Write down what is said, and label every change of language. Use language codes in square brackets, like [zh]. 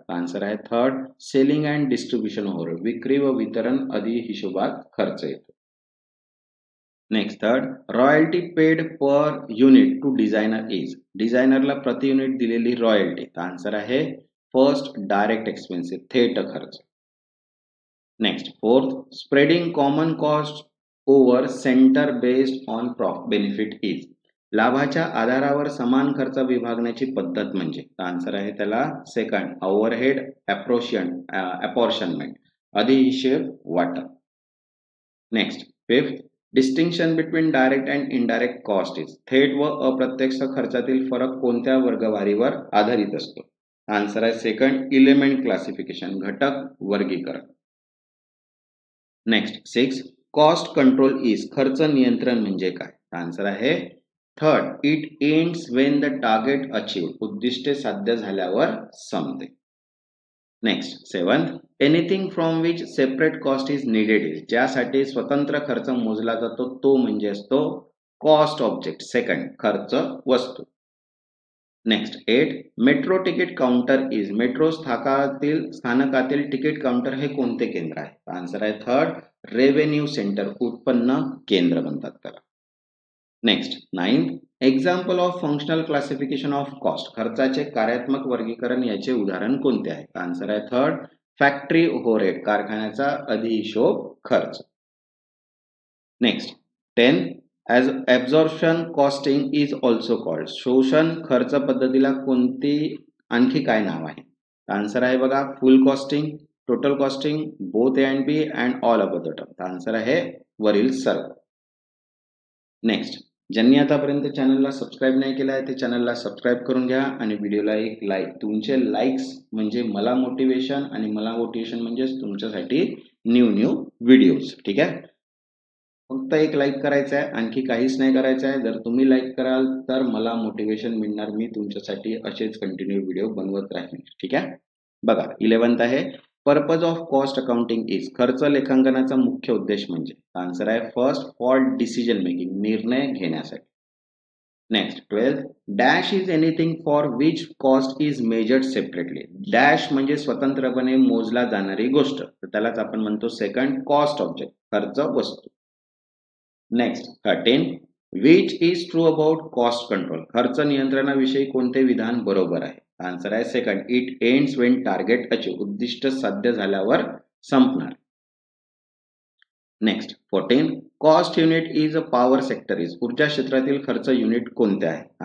[mr] Answer आहे third, selling and distribution overhead, विक्री व वितरण आदी हिशोबात खर्च येतो. [en] Next, third, royalty paid per unit to designer is. [mr] डिझायनरला प्रति युनिट दिलेली रॉयल्टी. आन्सर आहे फर्स्ट, डायरेक्ट एक्सपेन्सिव, थेट खर्च. [en] Next, fourth, spreading common cost over centre based on benefit is. [mr] लाभाच्या आधारावर समान खर्च विभागण्याची पद्धत म्हणजे. आन्सर आहे त्याला सेकंड, ओव्हरहेड अपॉर्शनमेंट, अधिहिशेब वाटप. [en] Next, fifth, distinction between direct and indirect cost is. [mr] थेट व अप्रत्यक्ष खर्चातील फरक कोणत्या वर्गवारीवर आधारित असतो. [en] Answer आहे second, element classification, घटक वर्गीकरण. Next, six, cost control is. [mr] खर्च नियंत्रण म्हणजे काय. [en] Answer आहे third, it ends when the target achieve. [mr] उद्दिष्टे साध्य झाल्यावर संपते. [en] Next, seventh, anything from which separate cost is needed is. [mr] ज्यासाठी स्वतंत्र खर्च मोजला जातो तो म्हणजे असतो कॉस्ट ऑब्जेक्ट, सेकंड, खर्च वस्तू. [en] Next, 8, metro ticket counter is. [mr] Metro स्थानकातील तिकीट काउंटर हे कोणते केंद्र आहे. आन्सर आहे थर्ड, रेव्हेन्यू सेंटर, उत्पन्न केंद्र म्हणतात त्याला. [en] Next, 9, example of functional classification of cost. [mr] खर्चाचे कार्यात्मक वर्गीकरण याचे उदाहरण कोणते आहे. आन्सर आहे थर्ड, फॅक्टरी ओव्हरहेड, कारखान्याचा अधिहिशोब खर्च. [en] Next, 10, as absorption costing is also called. [mr] शोषण खर्च पद्धतीला कोणती आणखी काय नाव आहे. [en] Answer आहे बघा, full costing, total costing, both A and B and all of the term. [mr] Answer आहे वरील सर्व. नेक्स्ट, ज्यांनी आतापर्यंत चॅनलला सबस्क्राईब नाही केलं आहे ते चॅनलला सबस्क्राईब करून घ्या आणि व्हिडिओला एक लाईक. तुमचे लाईक्स म्हणजे मला मोटिवेशन आणि मला मोटिवेशन म्हणजेच तुमच्यासाठी न्यू व्हिडिओज. ठीक आहे. फक्त एक लाईक करायचं आहे, आणखी काहीच नाही करायचं आहे. जर तुम्ही लाईक कराल तर मला मोटिवेशन मिळणार, मी तुमच्यासाठी असेच कंटिन्यू व्हिडिओ बनवत राहीन. ठीक आहे. बघा, 11th आहे, purpose of cost accounting is. खर्च लेखांकनाचा मुख्य उद्देश म्हणजे. आन्सर आहे फर्स्ट, फॉर डिसिजन मेकिंग, निर्णय घेण्यासाठी. [en] Next, 12th, dash is anything for which cost is measured separately. [mr] Dash म्हणजे स्वतंत्रपणे मोजला जाणारी गोष्ट, तर त्यालाच आपण म्हणतो सेकंड, कॉस्ट ऑब्जेक्ट, खर्च वस्तू. [en] Next, 13, which is true about cost control. [mr] खर्च नियंत्रणाविषयी कोणते विधान बरोबर आहे. [en] Answer आहे second, it ends when target achieve. [mr] उद्दिष्ट साध्य झाल्यावर संपणार. Next, 14, [en] cost unit is a power sector is, [mr] ऊर्जा क्षेत्रातील खर्च युनिट कोणते आहे?